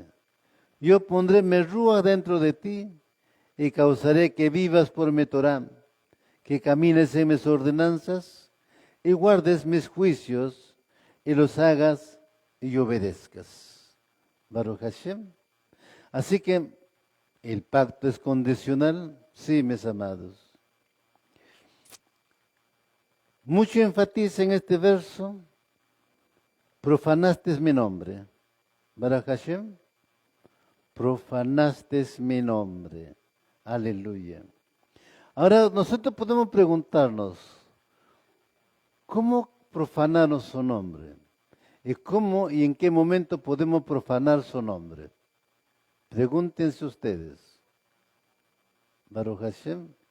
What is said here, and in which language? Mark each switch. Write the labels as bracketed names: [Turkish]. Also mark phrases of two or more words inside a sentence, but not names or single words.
[Spanish] Yo pondré mi rúa dentro de ti y causaré que vivas por mi Torá, que camines en mis ordenanzas y guardes mis juicios y los hagas y obedezcas. [Hebrew] ברוך השם. [Spanish] Así que el pacto es condicional, sí, mis amados. Mucho enfatiza en este verso: profanaste mi nombre. [Hebrew] ברוך השם, [Spanish] profanaste mi nombre. Aleluya. Ahora nosotros podemos preguntarnos, ¿cómo profanaron su nombre? ¿Y cómo y en qué momento podemos profanar su nombre? Pregúntense ustedes. [Hebrew] ברוך השם.